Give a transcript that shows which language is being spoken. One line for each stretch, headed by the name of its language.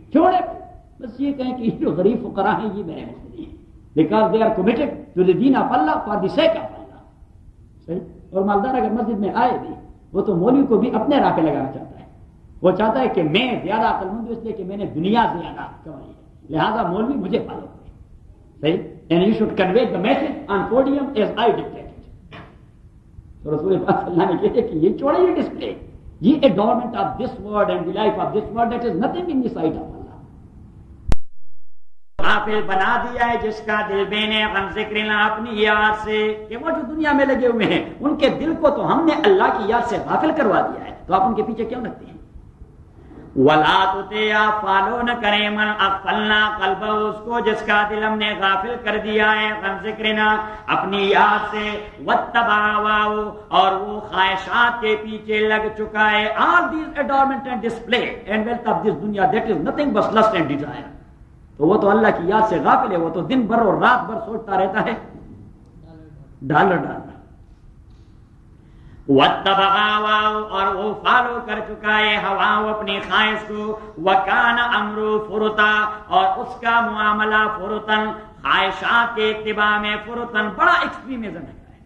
Urdu: چھوڑے بس یہ کہیں کہ جو غریب فقرا ہیں یہ میرے مقتدی ہیں,
English: because they are committed to the دین of اللہ
Urdu: for the sake of اللہ. صحیح. اور مالدار اگر مسجد میں آئے بھی, وہ تو مولوی کو بھی اپنے راہ پہ لگانا چاہتا ہے, وہ چاہتا ہے کہ میں زیادہ عقل مند ہوں اس لیے کہ میں نے دنیا زیادہ کمائی ہے, لہذا مولوی مجھے پالو. صحیح.
English: And you should convey the message on podium as I dictate.
Urdu: تو رسول پاک صلی اللہ نے کہا کہ یہ چھوڑے,
English: یہ ڈسپلے, یہ adornment of this world and the life of this world, that is nothing in the sight of Allah.
Urdu: غافل بنا دیا ہے جس کا دل بے نے غم ذکر نہ اپنی یاد سے, کہ وہ جو دنیا میں لگے ہوئے ہیں ان کے دل کو تو ہم نے اللہ کی یاد سے غافل کروا دیا ہے, تو آپ ان کے پیچھے کیوں لگتے ہیں؟
Arabic: ولا تطیع,
Urdu: فالو نہ کرے,
Arabic: من اغفلنا قلبہ,
Urdu: اس کو جس کا دل ہم نے غافل کر دیا ہے, غم ذکرنا اپنی یاد سے,
Arabic: واتبع ہواہ,
Urdu: اور وہ خواہشات کے پیچھے لگ چکا ہے.
English: All these adornment and display and wealth of this dunya, that is nothing but lust and desire.
Urdu: تو وہ تو اللہ کی یاد سے غافل ہے, وہ تو دن بھر اور رات بھر سوچتا رہتا ہے ڈالر ڈالر.
Arabic: واتبع ہوا,
Urdu: اور وہ فالو کر چکا ہے ہوا اپنی خواہش کو,
Arabic: وکان امرو فرتا,
Urdu: اور اس کا معاملہ فرتن, خواہشات کے اتباع میں فرتن, بڑا ایکسٹریمزم ہے